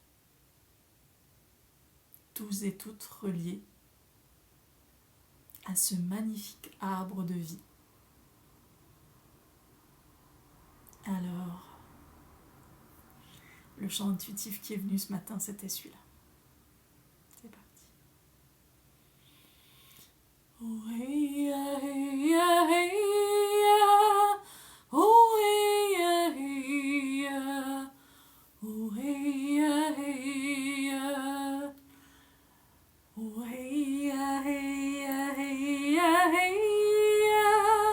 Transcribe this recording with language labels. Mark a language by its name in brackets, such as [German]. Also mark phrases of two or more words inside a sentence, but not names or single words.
[French] Tous et toutes reliés à ce magnifique arbre de vie. Alors, le chant intuitif qui est venu ce matin, c'était celui-là. C'est parti. Oh hey ya, hey ya, hey ya. Oh hey ya, hey ya. Oh hey ya, hey ya. Oh hey ya, hey ya, hey ya, hey ya.